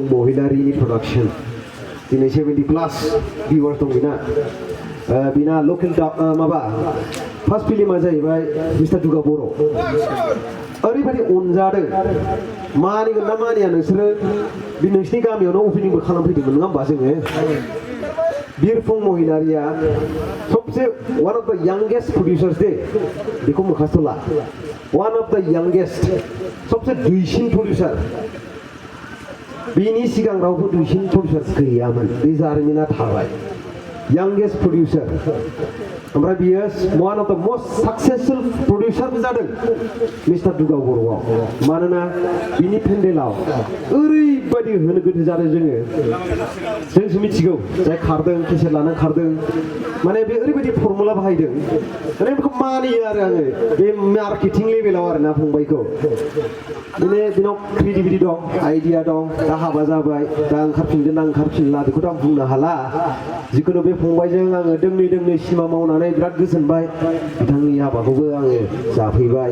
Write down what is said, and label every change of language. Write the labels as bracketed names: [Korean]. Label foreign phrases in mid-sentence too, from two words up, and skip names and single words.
[Bodo] महिलारिनि प्रडाक्सन दिनै 70+ भिउवार्स दं बिना लकेल माबा फार्स्ट फिल्मा जाहैबाय मिस्टार दुगा बर' ओरैबायदि अनजादों मानिगोन ना मानिया नोंसोरो बे नोंसिनि गामियावनो अपेनिंबो खालामफैदोंमोन नङा होमबा जोङो बिरफुं महिलारिया सबसे [English] one of the youngest producers [Bodo] दे बेखौ मोखासथ'ला [English] one of the youngest [Bodo] सबसे दुइसिन प्रडिउसार बिनि सिगां रावबो दुइसिन प्रडिउसार गैयामोन बे जारिमिना थाबाय [English] youngest producer [Bodo] ओमफ्राय बियो [English] one of the most successful producer [Bodo] जादों मिस्टार दुगा बर'आव मानोना बिनि पेन्डेलाव ओरैबायदि होनो गोथो जादों जोंसो मिथिगौ जाय खारदों केसेट लानानै खारदों माने बे ओरैबायदि फर्मुला बाहायदों माने बेखौ मानियो आरो आङो बे मार्केटिं लेभेलाव आरोना फंबायखौ बिनाव क्रिएटिभिटि दं आइडिया दं दा हाबा जाबाय दा ओंखारफिनगोन ना ओंखारफिनला बेखौथ' आं बुंनो हाला जिखुनु बे फंबायजों आङो दोंनै सिनेमा मावनानै बिराद गोजोनबाय बिथांनि हाबाखौबो आङो जाफैबाय